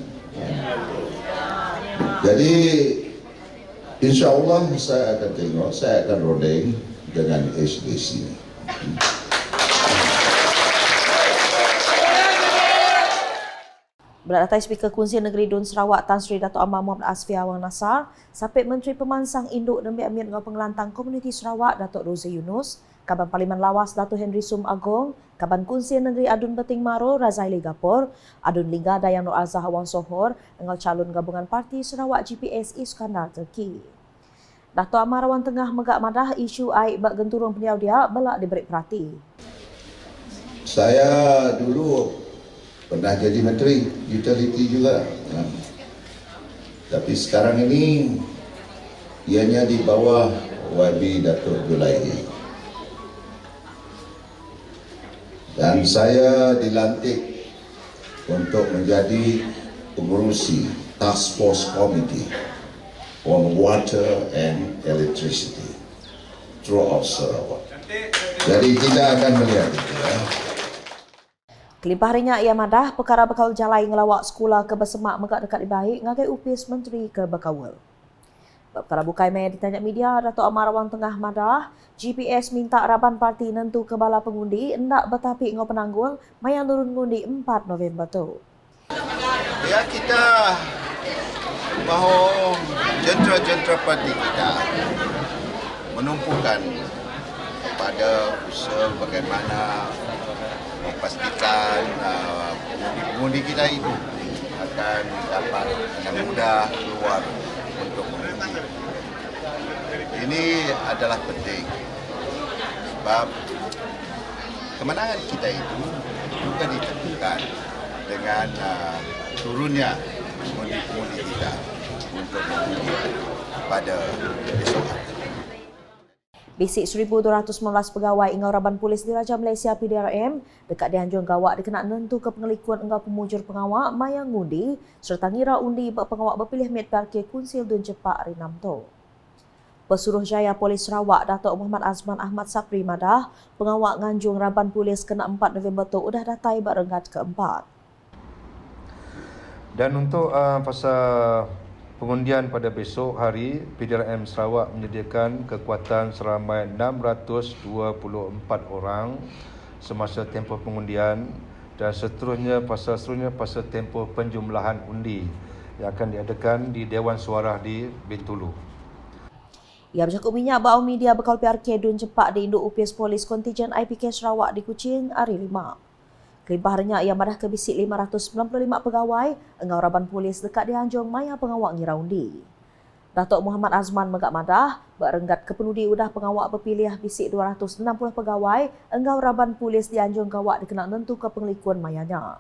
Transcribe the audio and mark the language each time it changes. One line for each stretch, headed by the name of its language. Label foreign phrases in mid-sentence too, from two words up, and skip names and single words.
Malay: Jadi
Arabic: إن شاء الله
Malay: saya akan tengok, saya akan rodeng dengan HDC.
Iban: Berdatai Speaker Kunsil Negeri Dun Sarawak Tan Sri Datuk Amar Muhammad Asfi Awang Nasar, Sapit Menteri Pemansang Induk dan Amir dengan Pengelantang Komuniti Sarawak Datuk Rozi Yunus, Kaban Parlimen Lawas Datuk Henry Sum Agong, Kaban Kunsil Negeri Adun Beting Maro Razaili Gapur, Adun Lingga Dayang Nur Azhar Awang Sohor dengan calon gabungan parti Sarawak GPS Iskandar Turki. Datuk Amar Awang Tengah megak madah isu aib bak genturung pendiau dia belak diberi perhati.
Malay: Saya dulu pernah jadi Menteri Utility juga, tapi sekarang ini ianya di bawah YB Datuk Julaihi. Dan saya dilantik untuk menjadi pengurusi
English: Task Force Committee on Water and Electricity throughout Sarawak.
Malay: Jadi kita akan melihat itu.
Iban: Kelimpahnya ia madah perkara bekal jalai ngelawak sekolah ke Bersemak megak dekat dibaik ngagai upis Menteri ke Bekawal. Perkara bukai maya ditanya media, Dato' Amar Rawang Tengah madah, GPS minta Raban Parti nentu ke bala pengundi hendak bertapik ngau penanggul maya turun ngundi 4 November tu.
Malay: Ya, kita mahu jentera-jentera parti kita menumpukan pada usaha bagaimana memastikan pengundi kita itu akan dapat dengan mudah keluar untuk mengundi. Ini adalah penting sebab kemenangan kita itu juga ditentukan dengan turunnya pengundi-pengundi kita untuk mengundi pada besok hari.
Iban: Bisik 1,219 pegawai Ingau Raban Polis di Raja Malaysia PDRM dekat dianjung gawak dikenal nentu ke pengelikuan engau pemujur pengawak mayang ngundi serta ngira undi pengawak berpilih Met PRK Kunsil Dun Cepak hari 6 tu. Pesuruhjaya Polis Sarawak Dato' Muhammad Azman Ahmad Sapri madah pengawak nganjung Raban Polis kena 4 November tu udah datai berenggat keempat.
Malay: Dan untuk pasal pengundian pada besok hari, PDRM Sarawak menyediakan kekuatan seramai 624 orang semasa tempoh pengundian dan seterusnya pasal tempoh penjumlahan undi yang akan diadakan di Dewan Suara di Bintulu.
Iban: Ia bercakap minyak bau media bekal PRK Dun Cepak di Induk Upis Polis Kontijen IPK Sarawak di Kuching hari 5. Kelimpahannya ia madah ke bisik 595 pegawai engau Raban Polis dekat dianjung maya pengawak ngira undi. Dato' Muhammad Azman megak madah berenggat ke penudi udah pengawak berpilih bisik 260 pegawai engau Raban Polis dianjung gawak dikenal nentu ke pengelikuan mayanya.